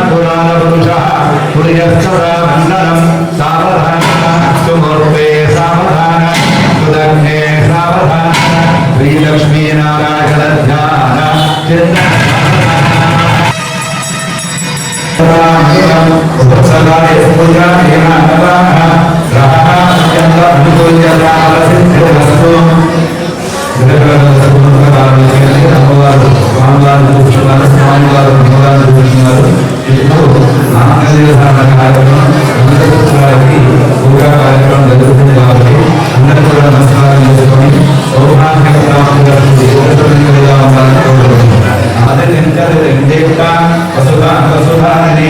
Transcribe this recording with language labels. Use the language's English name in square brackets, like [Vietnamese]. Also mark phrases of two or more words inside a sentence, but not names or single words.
[Sanskrit] पुराणपुरुषः पुर्यस्तदा मण्डलं सावधान सुमूर्ते सावधान सुदग्ने सावधान श्रीलक्ष्मी नारायण ध्यान चिन्तन उपसदाय पूजाय नमः ग्रहः अत्यन्त अनुकूल्यतावसिद्धिरस्तु [Telugu] పూజా కార్యక్రమం జరుగుతుంది కాబట్టి అందరూ కూడా నమస్కారం చేసుకొని సౌభాగ్యని